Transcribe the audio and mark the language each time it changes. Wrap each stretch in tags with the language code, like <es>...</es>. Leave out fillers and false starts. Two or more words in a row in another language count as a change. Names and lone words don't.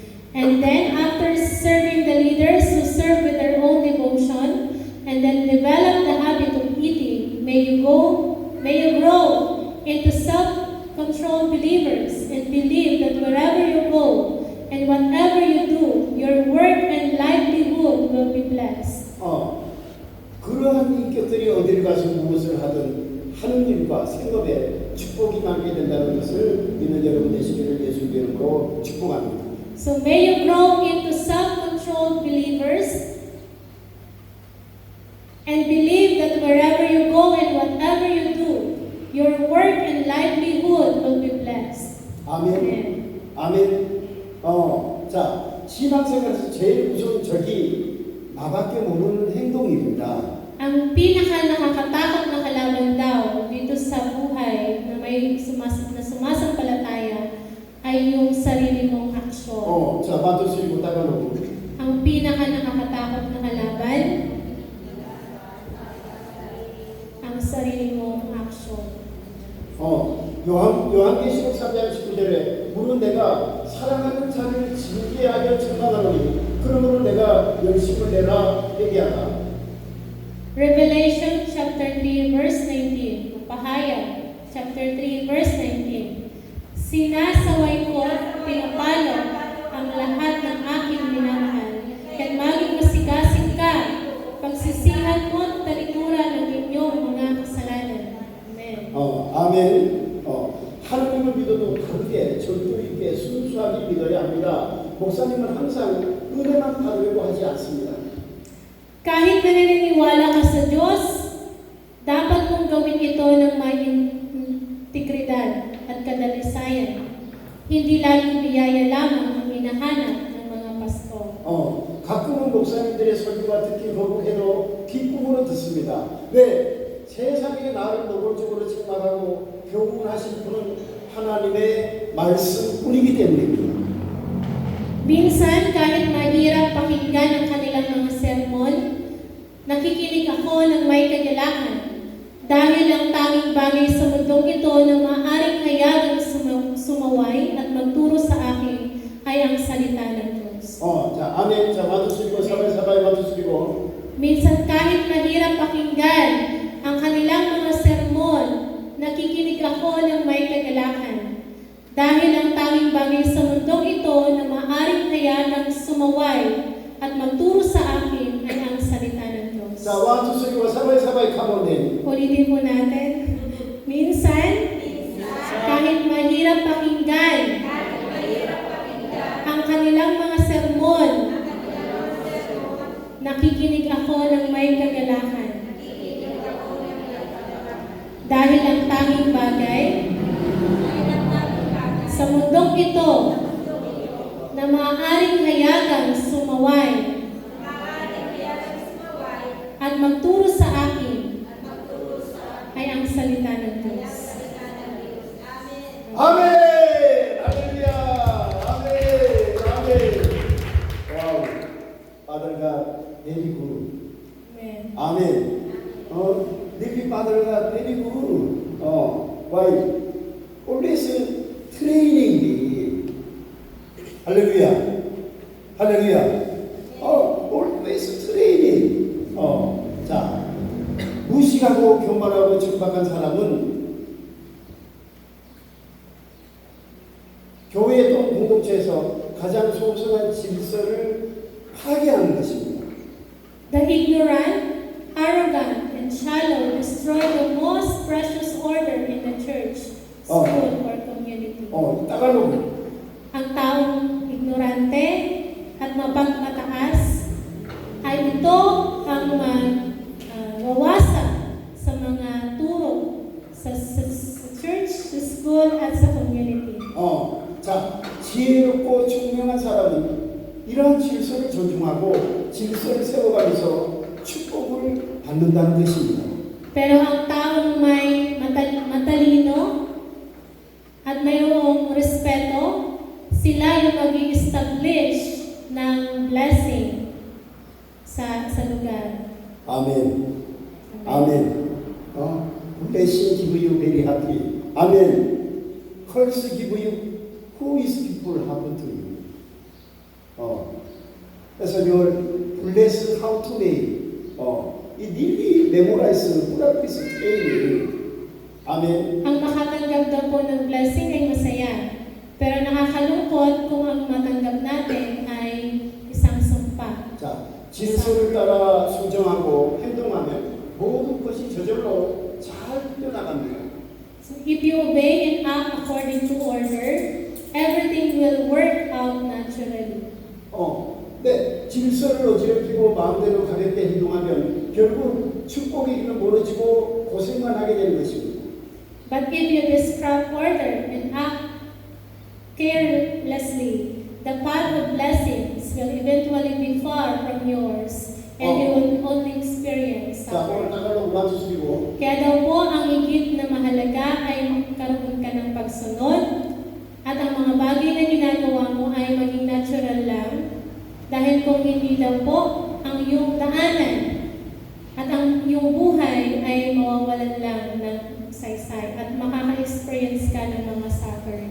<en>And then, after serving the leaders who serve with their own devotion, and then develop the habit of eating, may you grow into self-controlled believers and believe that wherever you go and whatever you do, your work and livelihood will be blessed.</en> <ko>그러한 인격들이 어디를 가서 무엇을 하든 하는 일과 생업에 축복이 많게 된다는 것을 믿는 여러분 되시기를 예수님의 이름으로 축복합니다.</ko> <en>So may you grow into self-controlled believers and believe that wherever you go and whatever you do, your work and livelihood will be blessed.</en> <ko>아멘. 아멘. 자, 신앙생활에서 제일 무서운 적이 나밖에 모르는 행동입니다.</ko> <tl>Ang pinaka nakakatakot na kalaban daw dito sa buhay na may sumasampalataya ay yung sarili mong aksyon.</tl> <ko>자, 마토스 읽고 따라오고.</ko> <tl>Ang pinaka nakakatakot na kalaban ang sarili mong aksyon.</tl> <ko>요한계시록 3장 19절에 물은 내가 사랑하는 자를 징계하게 하여 천만하노니 그러므로 내가 열심을 내라 얘기하라.</ko> <en>Revelation chapter 3 verse 19.</en> <tl>Pahayag</tl> <en>chapter 3 verse 19.</en> <tl>Sinasaway ko at pinapalo ang lahat ng aking minamahal. Kaya't maging masigasig ka, pagsisihan mo at talikuran ng inyong mga kasalanan. Amen.</tl> <ko>아멘. 하나님을 믿어도 바르게 절도 있게 순수하게 믿어야 합니다. 목사님은 항상 은혜만 받으려고 하지 않습니다.</ko> <tl>Kahit naniniwala ka sa Diyos, dapat mong gawin ito ng may integridad at kadalisayan. Hindi laging biyaya lamang ang hinahanap ng mga pastor.</tl> <ko>가끔은 목사님들의 설교가 듣기 거북해도 기쁨으로 듣습니다. 왜? 세상에 나를 노골적으로 책망하고 교훈하신 분은 하나님의 말씀뿐이기 때문입니다.</ko> <tl>Minsan, kahit mahirap pakinggan ang kanilang mga sermon, nakikinig ako ng may kagalakan dahil ang tanging bagay sa mundong ito na maaaring hayagang sumaway at magturo sa akin ay ang salita ng Diyos.</tl> <ko>자, 아멘. 자, 마투스리고 사바이 마투스리고.</ko> <tl>Minsan, kahit mahirap pakinggan ang kanilang mga sermon, nakikinig ako ng may kagalakan dahil ang tanging bagay sa mundong ito na maaaring hayagang sumaway at magturo sa akin ay ang salita ng Diyos. 자, 마투스리고 사바이 카모네. Ulitin po natin. Minsan, kahit mahirap pakinggan ang kanilang mga sermon, nakikinig ako ng may kagalakan. Dahil ang tanging bagay sa mundong ito na maaaring hayagang sumaway at magturo sa akin ay ang salita ng Diyos.</tl> <ko>아멘! 할렐루야! 아멘! 아멘! 와우!</ko> <en>Father God, very good. Amen.</en> <ko>아멘.</ko> <en>Living Father God, very good. Why? Always training me.</en> <ko>할렐루야. 할렐루야.</ko> <en>Always training.</en> <ko>자, 무식하고 교만하고 천박한 사람은 교회 또 공동체에서 가장 소중한 질서를 파괴하는 것입니다.</ko> <en>The ignorant, arrogant, and shallow destroy the most precious order in the church, school, or community.</en> <ko>따갈로그.</ko> <tl>Ang taong ignorante at mapagmataas ay ito ang wawasak sa mga turo sa church, sa school, at sa community.</tl> <ko>자, 지혜롭고 총명한 사람은 이러한 질서를 존중하고 질서를 세워가면서 축복을 받는다는 것입니다.</ko> <tl>Pero ang taong may matalino at mayroong respeto, sila yung mag-i-establish ng blessing sa lugar.</tl> <ko>아멘. 아멘.</ko> <en>Blessing give you very happy.</en> <ko>아멘.</ko> <en>Curse give you who is people happen to you. 그래서 your bless how to make. 이 really memorize, practice, training.</en> <ko>아멘.</ko> <tl>Ang makatanggap daw po ng blessing ay masaya. Pero nakakalungkot kung ang matanggap natin ay isang sumpa.</tl> <ko>자, 질서를 따라 수정하고 행동하면 모든 것이 저절로 잘 풀려나갑니다.</ko> <en>So if you obey and act according to order, everything will work out naturally.</en> <ko>네, 질서를 어지럽히고 마음대로 가볍게 행동하면 결국 축복의 길은 멀어지고 고생만 하게 되는 것입니다.</ko> <en>But if you disrupt order and act carelessly, the path of blessings will eventually be far from yours, and you will only experience</en> <ko>자, 오늘</ko> <en>suffering.</en> <ko>나가로 와주시고</ko> <tl>Kaya daw po ang higit na mahalaga ay magkaroon ka ng pagsunod at ang mga bagay na ginagawa mo ay maging natural lang, dahil kung hindi daw po ang iyong daanan at ang iyong buhay ay mawawalan lang ng saysay at makaka-experience ka ng mga suffering.</tl>